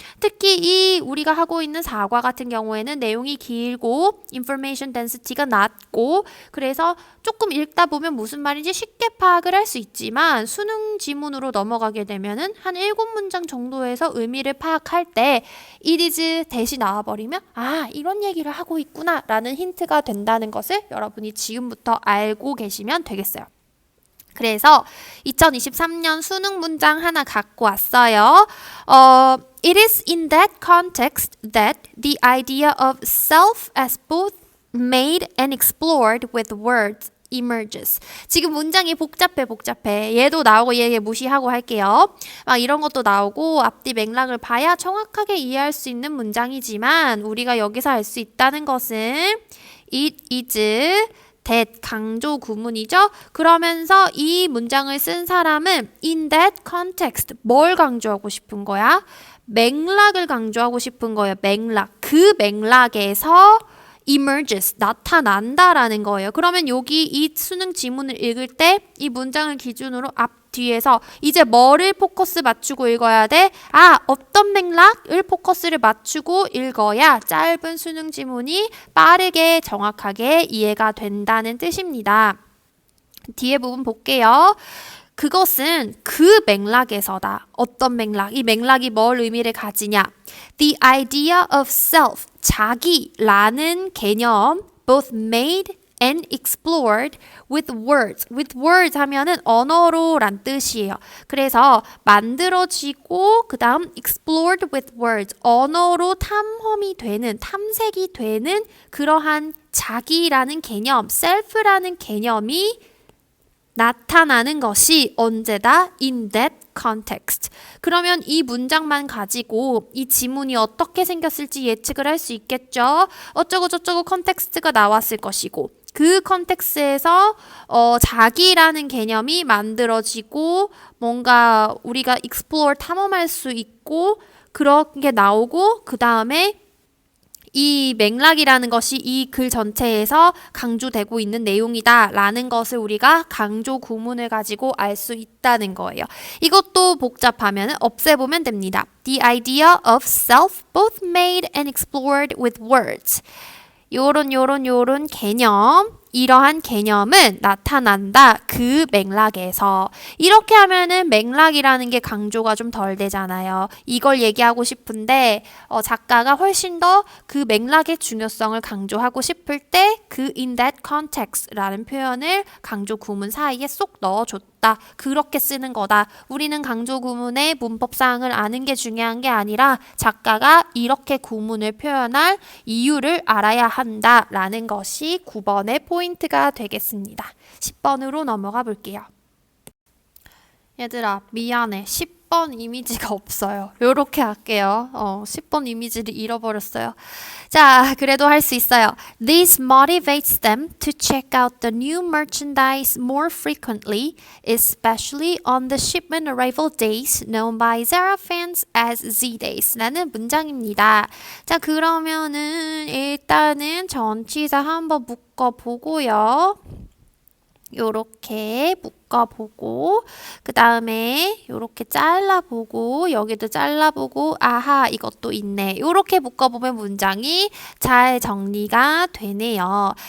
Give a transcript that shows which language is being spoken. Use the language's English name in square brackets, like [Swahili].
[Korean] 특히 이 우리가 하고 있는 사과 같은 경우에는 내용이 길고 information density가 낮고 그래서 조금 읽다 보면 무슨 말인지 쉽게 파악을 할 수 있지만 수능 지문으로 넘어가게 되면은 한 7문장 정도에서 의미를 파악할 때 it is 대시 나와버리면 아 이런 얘기를 하고 있구나 라는 힌트가 된다는 것을 여러분이 지금부터 알고 계시면 되겠어요. 그래서 2023년 수능 문장 하나 갖고 왔어요. [English] It is in that context that the idea of self as both made and explored with words emerges. [Korean] 지금 문장이 복잡해. 얘도 나오고 얘 무시하고 할게요. 막 이런 것도 나오고 앞뒤 맥락을 봐야 정확하게 이해할 수 있는 문장이지만 우리가 여기서 알 수 있다는 것은 it is that 강조 구문이죠. 그러면서 이 문장을 쓴 사람은 [English] in that context [Korean] 뭘 강조하고 싶은 거야? 맥락을 강조하고 싶은 거예요. 맥락. 그 맥락에서 emerges, 나타난다라는 거예요. 그러면 여기 이 수능 지문을 읽을 때 이 문장을 기준으로 앞 뒤에서 이제 뭐를 포커스 맞추고 읽어야 돼? 아, 어떤 맥락을 포커스를 맞추고 읽어야 짧은 수능 지문이 빠르게 정확하게 이해가 된다는 뜻입니다. 뒤에 부분 볼게요. 그것은 그 맥락에서다. 어떤 맥락? 이 맥락이 뭘 의미를 가지냐? [English] The idea of self, [Korean] 자기라는 개념, [English] both made and explored with words. [Korean] with words 하면은 언어로란 뜻이에요. 그래서 만들어지고 그 다음 [English] explored with words. [Korean] 언어로 탐험이 되는, 탐색이 되는 그러한 자기라는 개념, self라는 개념이 나타나는 것이 언제다? [English] In that context. [Korean] 그러면 이 문장만 가지고 이 지문이 어떻게 생겼을지 예측을 할 수 있겠죠. 어쩌고저쩌고 컨텍스트가 나왔을 것이고 그 컨텍스트에서 자기라는 개념이 만들어지고 뭔가 우리가 explore 탐험할 수 있고 그런 게 나오고 그 다음에 이 맥락이라는 것이 이 글 전체에서 강조되고 있는 내용이다 라는 것을 우리가 강조 구문을 가지고 알 수 있다는 거예요. 이것도 복잡하면 없애보면 됩니다. [English] The idea of self both made and explored with words. [Korean] 요런 개념, 이러한 개념은 나타난다. 그 맥락에서. 이렇게 하면은 맥락이라는 게 강조가 좀 덜 되잖아요. 이걸 얘기하고 싶은데 작가가 훨씬 더 그 맥락의 중요성을 강조하고 싶을 때 그 [English] in that context [Korean] 라는 표현을 강조 구문 사이에 쏙 넣어줬다. 그렇게 쓰는 거다. 우리는 강조 구문의 문법사항을 아는 게 중요한 게 아니라 작가가 이렇게 구문을 표현할 이유를 알아야 한다라는 것이 9번의 포인트가 되겠습니다. 10번으로 넘어가 볼게요. 얘들아, 미안해. 10번 이미지가 없어요. 요렇게 할게요. 10번 이미지를 잃어버렸어요. 자, 그래도 할 수 있어요. [English] This motivates them to check out the new merchandise more frequently, especially on the shipment arrival days known by Zara fans as Z-Days [Korean] 라는 문장입니다. 자, 그러면은 일단은 전치사 한번 묶어보고요. 요렇게 묶어보고 그 다음에 요렇게 잘라보고 여기도 잘라보고 아하 이것도 있네 요렇게 묶어보면 문장이 잘 정리가 되네요.